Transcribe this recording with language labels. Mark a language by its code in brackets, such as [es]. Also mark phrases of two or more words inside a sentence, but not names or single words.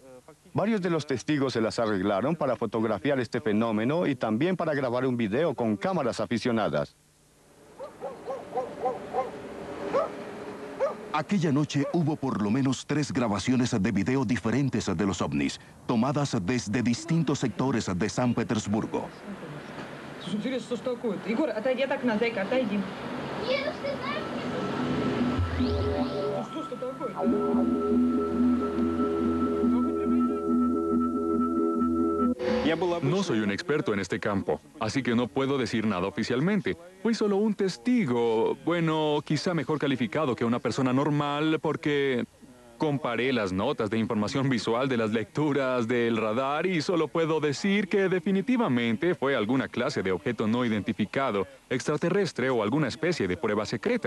[es] Varios de los testigos se las arreglaron para fotografiar este fenómeno y también para grabar un video con cámaras aficionadas. Aquella noche hubo por lo menos 3 grabaciones de video diferentes de los ovnis, tomadas desde distintos sectores de San Petersburgo. [ru] Интересно, что такое-то? Егор, отойди от окна, зайка, отойди. Что такое-то? [es] No soy un experto en este campo, así que no puedo decir nada oficialmente. Fui solo un testigo, bueno, quizá mejor calificado que una persona normal porque comparé las notas de información visual de las lecturas del radar y solo puedo decir que definitivamente fue alguna clase de objeto no identificado, extraterrestre o alguna especie de prueba secreta.